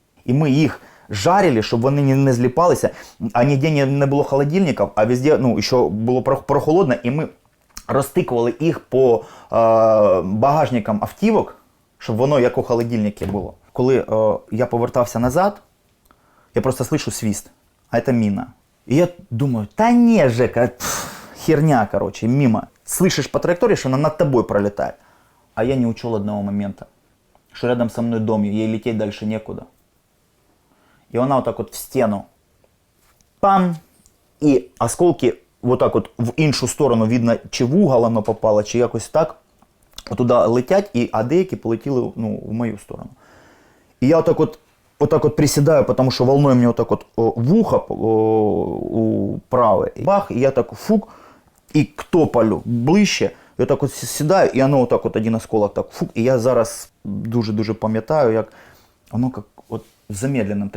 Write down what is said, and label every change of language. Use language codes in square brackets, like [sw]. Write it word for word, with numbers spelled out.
[uk] І ми їх жарили, щоб вони не, не зліпалися, а ніде не, не було холодильників, а везде, ну, ще було про- прохолодно, і ми розтикували їх по е, багажникам автівок, щоб воно як у холодильнику було. Коли е, я повертався назад, [ru] я просто слышу свист, а это мина. И я думаю, да не, Жека, пф, херня, короче, мимо. Слышишь по траектории, что она над тобой пролетает. А я не учел одного момента, что рядом со мной дом, ей лететь дальше некуда. И она вот так вот в стену. Пам! И осколки вот так вот [uk] в іншу сторону, видно, чи [ru] в угол оно попало, чи якось так. [uk] Туди летять, і а деякі полетіли, ну, в мою сторону. І я отак от, отак от присідаю, тому що волною мені отак от о, вухо о, у праве. І бах, і я так фук, і к тополю ближче. І отак от сідаю, і воно отак от один осколок так фук. І я зараз дуже-дуже пам'ятаю, як воно як от замедленим.